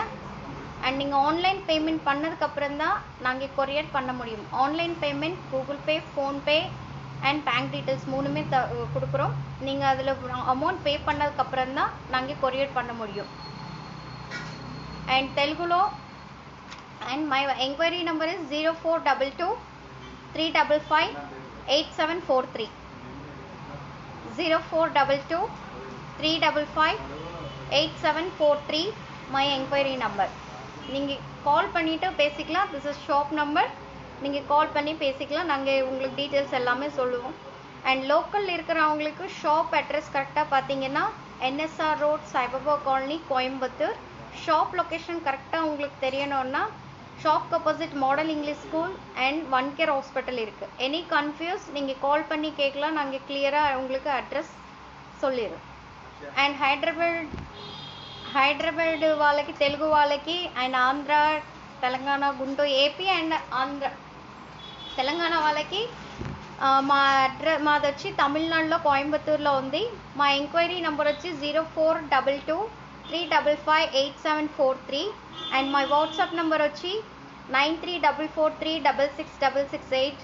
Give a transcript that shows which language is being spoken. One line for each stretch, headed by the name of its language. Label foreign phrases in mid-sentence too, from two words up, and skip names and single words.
Tamil: அண்ட் நீங்கள்
English: online payment
Tamil: பண்ணதுக்கப்புறம் தான் நாங்கள் கொரியர் பண்ண முடியும்.
English: online payment
Tamil: கூகுள் பே, ஃபோன்பே
English: and bank details
Tamil: 3மே கொடுக்குறோம். நீங்கள் அதில்
English: amount pay
Tamil: பண்ணதுக்கப்புறம் தான் நாங்கள் கொரியர் பண்ண முடியும்.
Telugu: அண்ட் தெலுங்குலோ.
English: And my enquiry number is 0422 355 8743. 0422 355 8743 my enquiry number.
Tamil: நீங்கள் கால் பண்ணிவிட்டு பேசிக்கலாம்.
English: this is shop number.
Tamil: நீங்கள் கால் பண்ணி பேசிக்கலாம், நாங்கள் உங்களுக்கு டீட்டெயில்ஸ் எல்லாமே சொல்லுவோம். அண்ட் லோக்கலில் இருக்கிறவங்களுக்கு
English: shop address
Tamil: கரெக்டாக பார்த்தீங்கன்னா என்எஸ்ஆர் ரோட் சாய்பாபா காலனி கோயம்புத்தூர்.
English: shop location
Tamil: கரெக்டாக உங்களுக்கு தெரியணும்னா
English: shopக்கு opposite Model English School and One Care Hospital
Tamil: இருக்குது.
English: any confuse
Tamil: நீங்கள் கால் பண்ணி கேட்கலாம், நாங்கள் கிளியராக உங்களுக்கு அட்ரஸ் சொல்லிடுறோம்.
Telugu: అండ్ హైదరాబాద్ వాళ్ళకి, తెలుగు వాళ్ళకి, అండ్ ఆంధ్ర, తెలంగాణ, గుంటూరు, ఏపీ అండ్ ఆంధ్ర, తెలంగాణ వాళ్ళకి మాది వచ్చి తమిళనాడులో కోయంబత్తూరులో ఉంది. మా
English: enquiry number
Telugu: వచ్చి 0422355873 అండ్ మా
English: WhatsApp number
Telugu: వచ్చి 9344366668.